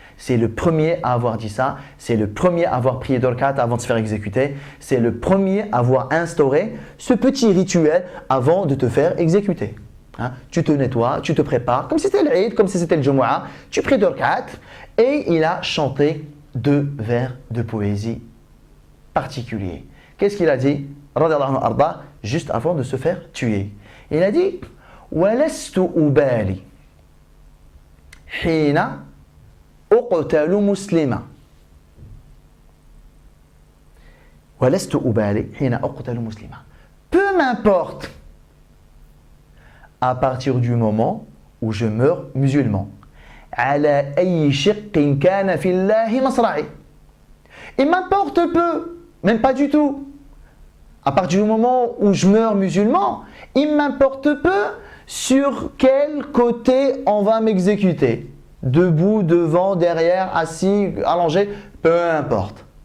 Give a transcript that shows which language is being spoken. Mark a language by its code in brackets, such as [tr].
[fr] C'est le premier à avoir dit ça, c'est le premier à avoir prié 2 rak'at avant de se faire exécuter, c'est le premier à avoir instauré ce petit rituel avant de te faire exécuter. Hein? Tu te nettoies, tu te prépares, comme si c'était l'Eid, comme si c'était le Jumu'ah, tu pries 2 rak'at et il a chanté 2 vers de poésie particuliers. Qu'est-ce qu'il a dit? [ar] Radiyallahu anhu arda, [fr] juste avant de se faire tuer. Il a dit [ar] وَلَسْتُ أُبَالِي حِينَ أقتل مسلما ولست أبالي حين أقتل مسلما. [fr] Peu m'importe à partir du moment où je meurs musulman. [ar] على أي شق كان في الله مصرعي. [fr] Il m'importe peu, même pas du tout. À partir du moment où je meurs musulman, il m'importe peu sur quel côté on va m'exécuter. debout, devant, derrière, assis, allongé, peu importe.